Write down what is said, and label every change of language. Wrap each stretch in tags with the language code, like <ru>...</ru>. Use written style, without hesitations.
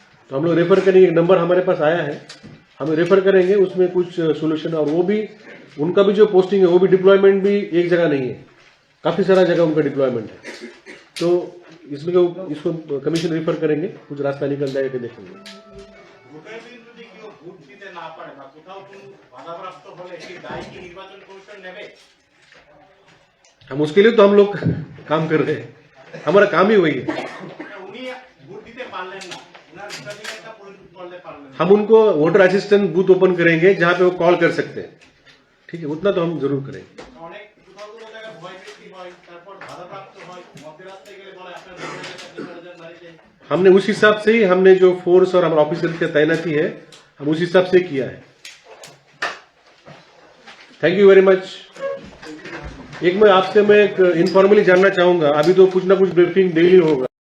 <hi>तो हम लोग रेफर करेंगे, एक नंबर हमारे पास आया है, हम रेफर करेंगे, उसमें कुछ सोल्यूशन। और वो भी उनका भी जो पोस्टिंग है वो भी डिप्लॉयमेंट भी एक जगह नहीं है, काफी सारा जगह उनका डिप्लॉयमेंट है। तो इसमें इसको कमीशन रेफर करेंगे, कुछ रास्ता निकल जाएगा देखेंगे।</hi> <bn>ভোটের দিন যদি কেউ ভোট দিতে না পারে বা কোথাও কোনো বাধাপ্রাপ্ত হলে সেই দায় কি নির্বাচন কমিশন নেবে?</bn> <hi>हम उसके लिए तो हम लोग काम कर रहे हैं, हमारा काम ही वही है।</hi> <bn>উনি ভোট দিতে পারলেন না, ওনার ভোটাধিকারটা প্রয়োগ করতে পারলেন না।</bn> <hi>हम उनको वोटर असिस्टेंट बूथ ओपन करेंगे जहां पे वो कॉल कर सकते हैं, ठीक है, उतना तो हम जरूर करेंगे।</hi> <bn>অনেক কোথাও কোনো জায়গায় ভয় বৃদ্ধি হয়, তারপর বাধাপ্রাপ্ত হয়, মধ্যে রাস্তায় গেলে বলে আপনার ভোটাধিকার আপনি চলে যান বাড়িতে।</bn> <hi>हमने उस हिसाब से ही हमने जो फोर्स और हमारे ऑफिसर की तैनाती है, हम उस हिसाब से किया है।</hi> <en>Thank you very much.</en> <hi>एक मैं आपसे मैं इनफॉर्मली जानना चाहूंगा, अभी तो कुछ ना कुछ ब्रीफिंग डेली होगा।</hi>